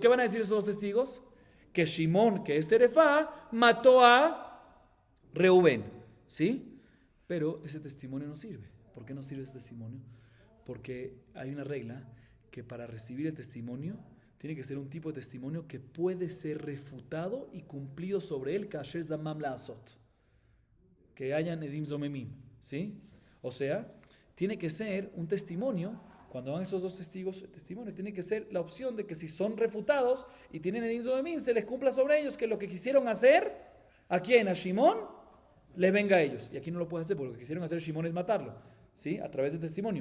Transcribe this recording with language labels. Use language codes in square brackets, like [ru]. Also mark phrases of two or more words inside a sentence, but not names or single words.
[es] ¿Qué van a decir esos 2 testigos? Que Shimón, que es Terefá, mató a Reubén, ¿sí? Pero ese testimonio no sirve. ¿Por qué no sirve ese testimonio? Porque hay una regla que para recibir el testimonio tiene que ser un tipo de testimonio que puede ser refutado y cumplido sobre él, [he] כאשר זמם לעשות, [es] que hayan [he] עדים זוממים, [es] ¿sí? O sea, tiene que ser un testimonio. Cuando van esos 2 testigos, el testimonio tiene que ser la opción de que si son refutados y tienen [he] עדים זוממים, [es] se les cumpla sobre ellos que lo que quisieron hacer, ¿a quién? A Shimón, les venga a ellos. Y aquí no lo puede hacer porque lo que quisieron hacer Shimón es matarlo, ¿sí? A través del testimonio.